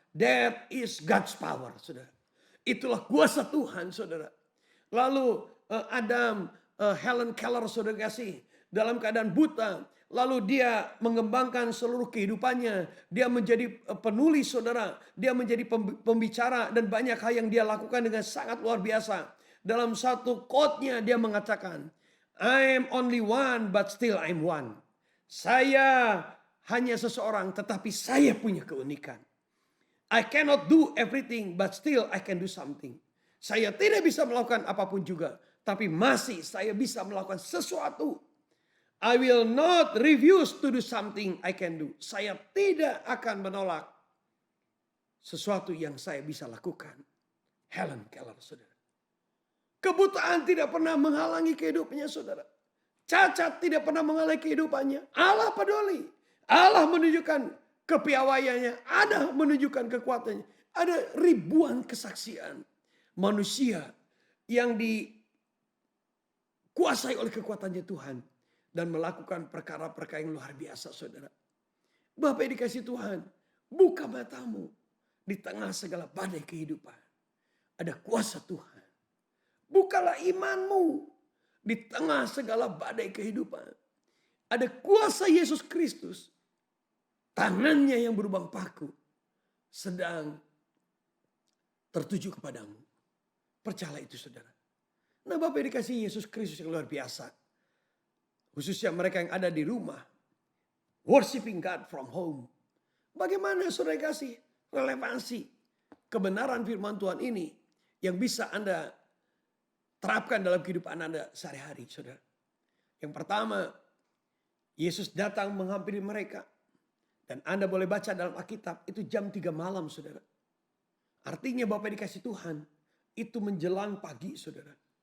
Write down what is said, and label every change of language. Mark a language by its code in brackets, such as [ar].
[en] That is God's power [id] saudara. Itulah kuasa Tuhan saudara. Lalu Helen Keller saudara kasih dalam keadaan buta. Lalu dia mengembangkan seluruh kehidupannya. Dia menjadi penulis saudara. Dia menjadi pembicara dan banyak hal yang dia lakukan dengan sangat luar biasa. Dalam satu quote-nya dia mengatakan, [en] I'm only one but still I'm one. [id] Saya hanya seseorang tetapi saya punya keunikan. [en] I cannot do everything but still I can do something. [id] Saya tidak bisa melakukan apapun juga, tapi masih saya bisa melakukan sesuatu. [en] I will not refuse to do something I can do. [id] Saya tidak akan menolak sesuatu yang saya bisa lakukan. Helen Keller saudara. Kebutaan tidak pernah menghalangi kehidupannya saudara. Cacat tidak pernah menghalangi kehidupannya. Allah peduli. Allah menunjukkan kepiawaiannya. Allah menunjukkan kekuatannya. Ada ribuan kesaksian manusia yang dikuasai oleh kekuatannya Tuhan. Dan melakukan perkara-perkara yang luar biasa saudara. Bapak yang dikasih Tuhan. Buka matamu. Di tengah segala badai kehidupan. Ada kuasa Tuhan. Bukalah imanmu di tengah segala badai kehidupan. Ada kuasa Yesus Kristus. Tangannya yang berlubang paku sedang tertuju kepadamu. Percayalah itu saudara. Nah Bapak dikasih Yesus Kristus yang luar biasa. Khususnya mereka yang ada di rumah. [en] Worshiping God from home. [id] Bagaimana saudara kasih relevansi kebenaran firman Tuhan ini yang bisa Anda terapkan dalam kehidupan Anda sehari-hari, saudara. Yang pertama, Yesus datang menghampiri mereka. Dan Anda boleh baca dalam Alkitab, itu jam 3 malam, saudara. Artinya Bapak dikasih Tuhan, itu menjelang pagi, saudara.